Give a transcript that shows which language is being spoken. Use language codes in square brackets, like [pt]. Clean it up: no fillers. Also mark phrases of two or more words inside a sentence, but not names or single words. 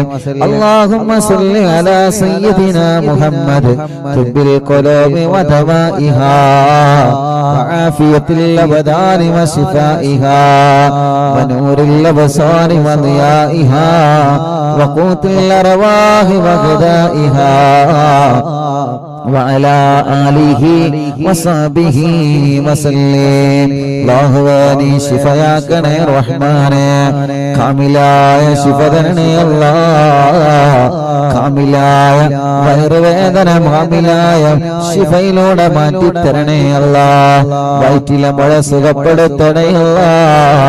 [ar] اللهم صل على سيدنا محمد طب القلوب ودوائها وعافية الأبدان وشفائها ونور الأبصار وضيائها وقوت الأرواح وغذائها وعلى آله وصحبه وسلم. [ml] അല്ലാഹുവേ ശിഫയാക്കണേ റഹ്മാനേ, കാമിലായ ശിഫ തരണേ അല്ലാഹ്. കാമിലായ വയറുവേദന കാമിലായ ശിഫയിലൂടെ മാറ്റിത്തരണേ അല്ലാഹ്. വയറ്റിലെ മുഴ സുഖപ്പെടുത്തണേ അല്ലാഹ്.